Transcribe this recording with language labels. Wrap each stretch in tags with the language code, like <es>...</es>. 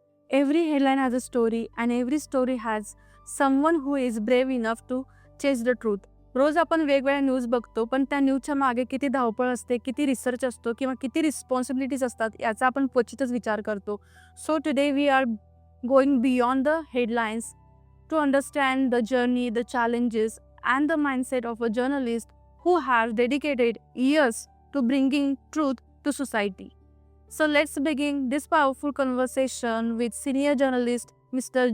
<en>Every headline has a story and every story has someone who is brave enough to chase the truth.</en> <mr>रोज आपण वेगवेगळ्या news बघतो, पण त्या न्यूजच्या मागे किती धावपळ असते, किती रिसर्च असतो किंवा किती रिस्पॉन्सिबिलिटीज असतात याचा आपण क्वचितच विचार करतो.</mr> <en>So today we are going beyond the headlines to understand the journey, the challenges and the mindset of a journalist who has dedicated years to bringing truth to society. So let's begin this powerful conversation with senior journalist Mr.</en>